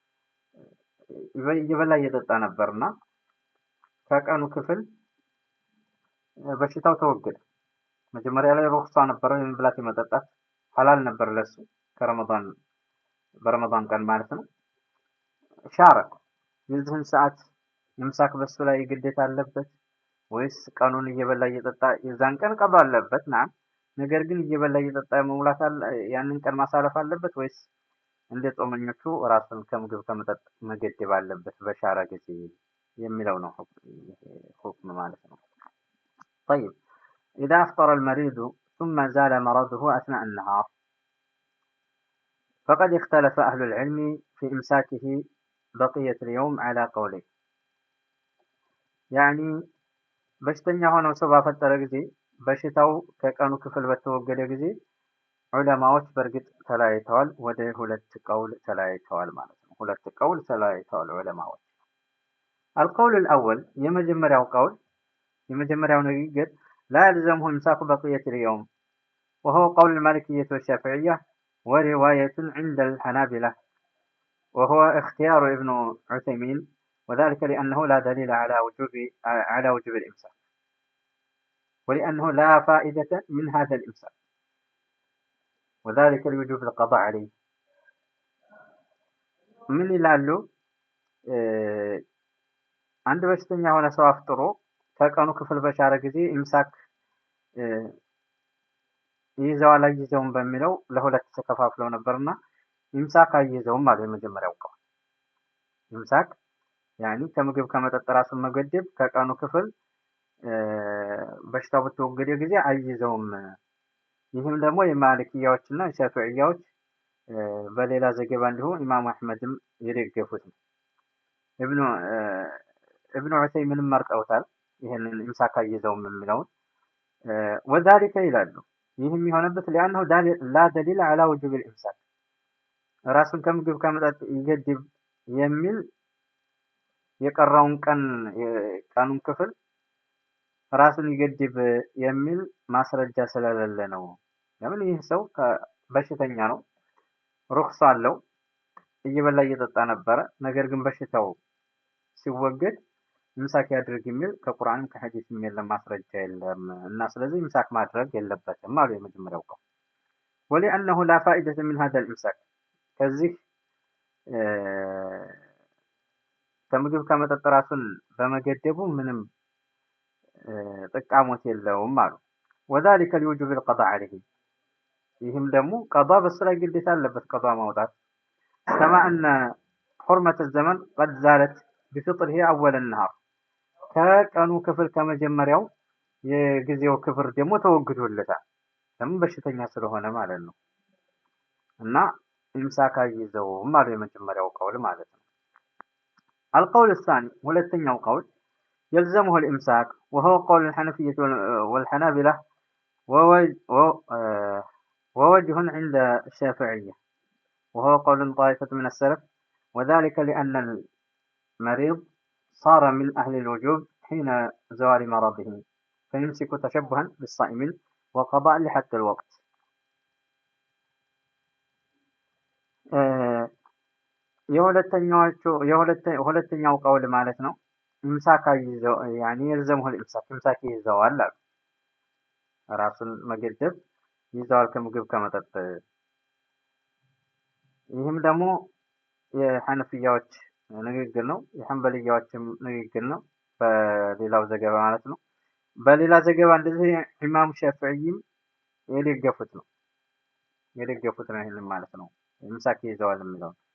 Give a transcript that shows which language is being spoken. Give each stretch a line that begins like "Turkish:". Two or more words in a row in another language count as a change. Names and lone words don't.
Amharic: እየበላ እየጠጣ ነበርና ከቀኑ ክፍል በሽታው ተወገደ። መጀመሪያ ላይ ሩክሳ ነበረው የመብላት የመጠጣት ሐላል ነበር ለሱ በረመዳን ቀን ማለት ነው። ሻረ የዚህን ሰዓት ኢምሳክ በሱ ላይ ግዴታ አለበት ወይስ ቀኑን እየበላ እየጠጣ የዛን ቀን ቀባ አለበት? ና ነገር ግን እየበላ እየጠጣ መሙላት ያንን ቀን ማሳለፍ አለበት ወይስ እንደ ጾመኞቹ ራሱን ከምግብ ከመጠጥ መገደብ አለበት በሻረ ጊዜ
Arabic: يميلونه حكم مالته. طيب إذا أفطر المريض ثم زال مرضه أثناء النهار فقد اختلف أهل العلم في إمساكه بقية اليوم على قولين يعني
Amharic: በሽተኛ ሆነው ሰው ባፈጠረ ጊዜ በሽታው ከቀኑ ክፍል በተወገደ ጊዜ ዑለማዎች በእርግጥ ተለያይተዋል ወደ ሁለት ቀውል ተለያይተዋል ማለት ነው ሁለት ቀውል ተለያይተዋል ዑለማዎች
Arabic: القول الأول
Amharic: የመጀመሪያው ቀውል የመጀመሪያው ንግግር
Arabic: لا يلزمه إمساك بقية اليوم وهو قول المالكية والشافعية ورواية عند الحنابلة وهو اختيار ابن عثيمين وذلك لأنه لا دليل على وجوب الإمساك ولأنه لا فائدة من هذا الإمساك وذلك لوجوب القضاء عليه من يلالو عند
Amharic: በሽተኛ ሆነ ሰው አፍጥሮ ከቀኑ ክፍል በሻረ ጊዜ ኢምሳክ ይዘዋል አይዘውም በሚለው ለሁለት ተከፋፍለው ነበርና ኢምሳክ አይዘውም ማለት የመጀመሪያው ቀን ኢምሳክ ያኒ ከምግብ ከመጠጥ ራሱን መገደብ ከቀኑ ክፍል በሽታው በተወገደ ጊዜ አይዘውም ይህም ደግሞ የማሊኪያዎችና ሻፊዒያዎች በሌላ ዘገባ እንዲሁ ኢማሙ አህመድም የደገፉት ኢብኑ ዑሰይሚን መርጠውታል ይሄንን ኢምሳክ አይዘውም የሚለውን وذلك ይላሉ ይህም የሆነበት
Arabic: لانه لا دليل على وجوب الامساك
Amharic: ራሱን ከምግብ ከመጠጥ ይገድብ የሚል የቀረውን ቀኑን ክፍል ራሱን ይገድብ የሚል ማስረጃ ስለሌለ ነው ለምን ይህ ሰው በሽተኛ ነው ሩክሳ አለው እየበላ እየጠጣ ነበር ነገር ግን በሽታው ሲወገድ ኢምሳክ ያድርግ የሚል ከቁርአንም ከሐዲስም የለም ማስረጃ የለም እና ስለዚህ ኢምሳክ ማድረግ የለበትም ማለት የመጀመሪያው ቀን
Arabic: ولانه لا فائده من هذا الامساك
Amharic: ከዚህ ከምግብ ከመጠጥ ራሱን በመገደቡ ምንም ጥቃሞት የለውም ማለት
Arabic: وذلك لوجوب القضاء عليه
Amharic: ይህም ደግሞ قضاء በስራ ግዴታ አለበት قضاء ማውጣት
Arabic: كما ان حرمه الزمن قد زالت بفطره اول النهار
Amharic: ከቀኑ ክፍል ከመጀመሪያው የጊዜው ክፍር ደግሞ ተወግዶለታል ለምን በሽተኛ ስለሆነ ማለት ነው እና ኢምሳክ አይዘው ማለት የመጀመሪያው ቀውል ማለት ነው
Arabic: القول الثاني
Amharic: ሁለተኛው ቀውል
Arabic: يلزمه الامساك وهو قول الحنفية والحنابلة ووجه عند الشافعية وهو قول طائفة من السلف وذلك لأن المريض صار من أهل الوجوب حين زوال مرضه فيمسك تشبها بالصائمين وقضاء لحتى الوقت
Amharic: የሁለተኛው ቀውል ማለት ነው ኢምሳክ ይዘው ያኒ
Arabic: يلزمه الامساك
Amharic: ኢምሳክ ይዘዋል ራሱን መገደብ ይዘዋል ከምግብ ከመጠጥ ይህም ደግሞ የሐነፊያዎች ንግግር ነው የሐንበሊያዎችም ንግግር ነው በሌላው ዘገባ ማለት ነው በሌላ ዘገባ እንደዚህ ኢማም ሻፊዒም የደገፉት ነው ይሄንን ማለት ነው ኢምሳክ ይዘዋል የሚለው